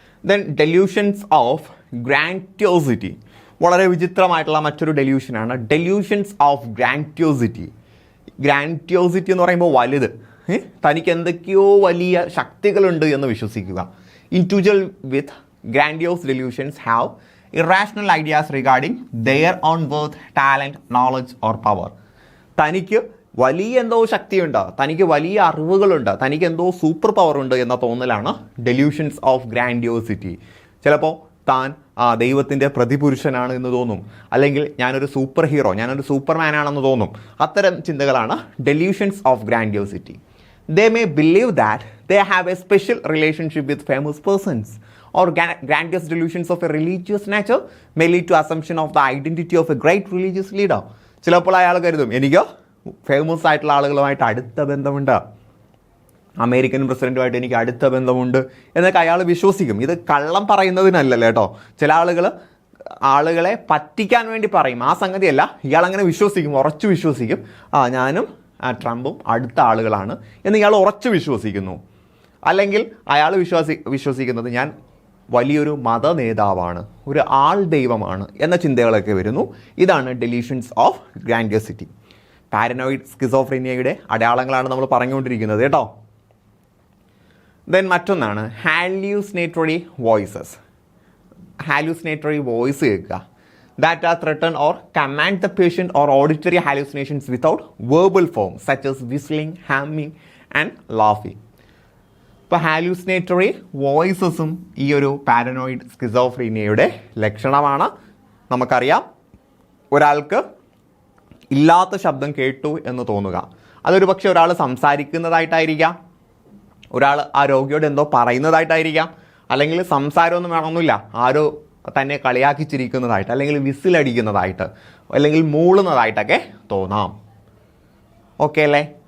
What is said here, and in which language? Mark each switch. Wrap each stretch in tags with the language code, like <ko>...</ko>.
<ml>Then delusions of grandiosity, വളരെ വിചിത്രമായിട്ടുള്ള മറ്റൊരു ഡെല്യൂഷനാണ് delusions of grandiosity. Grandiosity എന്ന് പറയുമ്പോൾ വലുത്, തനിക്ക് എന്തൊക്കെയോ വലിയ ശക്തികളുണ്ട് എന്ന് വിശ്വസിക്കുക.</ml> <en>Individual with grandiose delusions have irrational ideas regarding their own worth, talent, knowledge or power.</en> <ml>തനിക്ക് വലിയ എന്തോ ശക്തിയുണ്ട്, തനിക്ക് വലിയ അറിവുകളുണ്ട്, തനിക്ക് എന്തോ സൂപ്പർ പവർ ഉണ്ട് എന്ന തോന്നലാണ് ഡെല്യൂഷൻസ് ഓഫ് ഗ്രാൻഡിയോസിറ്റി. ചിലപ്പോൾ താൻ ദൈവത്തിൻ്റെ പ്രതിപുരുഷനാണ് എന്ന് തോന്നും, അല്ലെങ്കിൽ ഞാനൊരു സൂപ്പർ ഹീറോ, ഞാനൊരു സൂപ്പർമാൻ ആണെന്ന് തോന്നും. അത്തരം ചിന്തകളാണ് delusions of grandiosity.</ml> <en>They may believe that they have a special relationship with famous persons, or grandiose delusions of a religious nature may lead to assumption of the identity of a great religious leader.</en> <ml>ചിലപ്പോൾ അയാൾ കരുതും എനിക്ക് famous ആയിട്ടുള്ള ആളുകളുമായിട്ട് അടുത്ത ബന്ധമുണ്ട്, American പ്രസിഡന്റുമായിട്ട് എനിക്ക് അടുത്ത ബന്ധമുണ്ട് എന്നൊക്കെ അയാൾ വിശ്വസിക്കും. ഇത് കള്ളം പറയുന്നതിനല്ലല്ലോ കേട്ടോ. ചില ആളുകളെ പറ്റിക്കാൻ വേണ്ടി പറയും, ആ സംഗതിയല്ല. ഇയാൾ അങ്ങനെ വിശ്വസിക്കും, ഉറച്ചു വിശ്വസിക്കും. ഞാനും ട്രംപും അടുത്ത ആളുകളാണ് എന്ന് ഇയാൾ ഉറച്ചു വിശ്വസിക്കുന്നു. അല്ലെങ്കിൽ അയാൾ വിശ്വസിക്കുന്നത് ഞാൻ വലിയൊരു മത നേതാവാണ്, ഒരു ആൾ ദൈവമാണ് എന്ന ചിന്തകളൊക്കെ വരുന്നു. ഇതാണ് ഡെല്യൂഷൻസ് ഓഫ് ഗ്രാൻഡിയോസിറ്റി. പാരനോയിഡ് സ്കിസോഫ്രീനിയയുടെ അടയാളങ്ങളാണ് നമ്മൾ പറഞ്ഞുകൊണ്ടിരിക്കുന്നത് കേട്ടോ. ദെൻ മറ്റൊന്നാണ് ഹാലൂസിനേറ്ററി വോയിസസ്. ഹാലൂസിനേറ്ററി വോയിസ് കേൾക്കുക.</ml> <en>that threaten or command the patient, or auditory hallucinations without verbal form such as whistling, humming and laughing.</en> <ml>ഇപ്പോൾ ഹാലൂസിനേറ്ററി വോയിസസും ഈ ഒരു പാരനോയിഡ് സ്കിസോഫ്രീനിയയുടെ ലക്ഷണമാണ്. നമുക്കറിയാം, ഒരാൾക്ക് ഇല്ലാത്ത ശബ്ദം കേട്ടു എന്ന് തോന്നുക. അതൊരു പക്ഷേ ഒരാൾ സംസാരിക്കുന്നതായിട്ടായിരിക്കാം, ഒരാൾ ആ രോഗിയോട് എന്തോ പറയുന്നതായിട്ടായിരിക്കാം, അല്ലെങ്കിൽ സംസാരമൊന്നും വേണമെന്നില്ല, ആരോ തന്നെ കളിയാക്കിച്ചിരിക്കുന്നതായിട്ട്, അല്ലെങ്കിൽ വിസിലടിക്കുന്നതായിട്ട്, അല്ലെങ്കിൽ മൂളുന്നതായിട്ടൊക്കെ തോന്നാം. ഓക്കെ അല്ലേ?</ml>